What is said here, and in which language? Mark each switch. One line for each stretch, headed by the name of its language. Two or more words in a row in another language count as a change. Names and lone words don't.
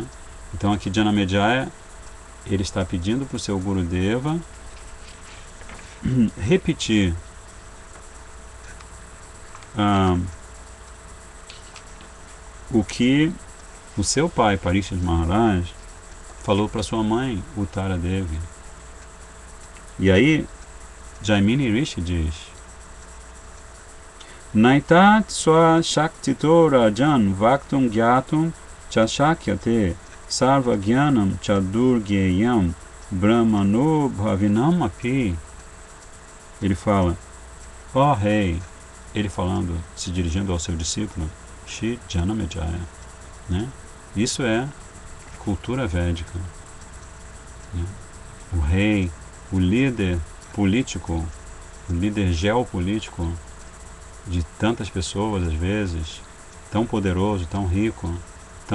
Portuguese: Então aqui Janamejaya, ele está pedindo para o seu Gurudeva repetir o que o seu pai, Parikshit Maharaj, falou para sua mãe, Uttara Devi. E aí Jaimini Rishi diz,
Sanskrit: Naitat swa shaktito rajan vaktum gyatum cha shakyate sarva gyanam cha durgyeyam Brahmano Bhavinam Api.
Portuguese: Ele fala, ó rei, ele falando, se dirigindo ao seu discípulo, Shri Janamejaya, né? Isso é cultura védica, né? O rei, o líder político, o líder geopolítico de tantas pessoas, às vezes, tão poderoso, tão rico, tão